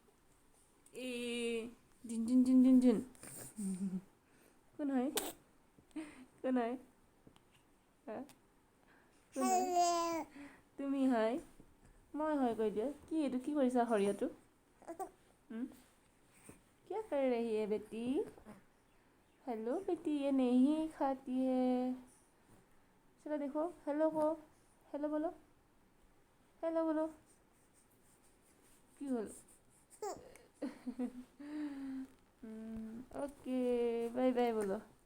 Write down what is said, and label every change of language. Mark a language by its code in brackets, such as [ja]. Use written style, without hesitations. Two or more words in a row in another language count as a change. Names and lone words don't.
[as] দিন কোন হয় তুমি হয় মই হয় কৈ দিয়া কি এইটো কি কৰিছা সৰিয়হটো [hi] क्या कर रही है बेटी हेलो बेटी ये नहीं खाती है चलो देखो हेलो बोलो [as] কি হল [en] OK bye bye [hi] बोलो